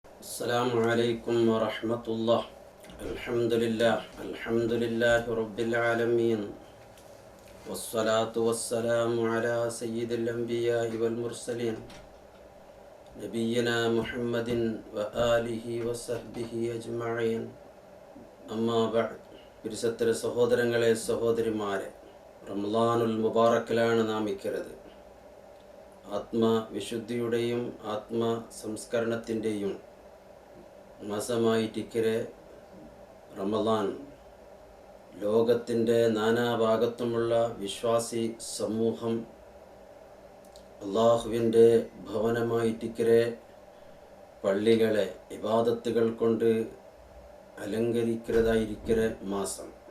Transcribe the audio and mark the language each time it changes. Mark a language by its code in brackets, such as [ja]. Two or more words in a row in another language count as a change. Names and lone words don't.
[ar] السلام عليكم ورحمة الله. الحمد لله رب العالمين، والصلاة والسلام على سيد الأنبياء والمرسلين نبينا محمد وآله وصحبه أجمعين. أما بعد. [ml] പിരിസത്തിര സഹോദരങ്ങളെ സഹോദരിമാരെ, റമളാനുൽ മുബാറക്കിലാണ് നാം ഇരിക്കുന്നത്. ആത്മവിശുദ്ധിയുടെയും ആത്മസംസ്കരണത്തിൻ്റെയും മാസമായിട്ടിക്കരെ റമളാൻ ലോകത്തിൻ്റെ നാനാഭാഗത്തുമുള്ള വിശ്വാസി സമൂഹം അള്ളാഹുവിൻ്റെ ഭവനമായിട്ടിക്കരെ പള്ളികളെ ഇബാദത്തുകൾ കൊണ്ട് അലങ്കരിക്കുന്നതായിരിക്കരെ മാസം.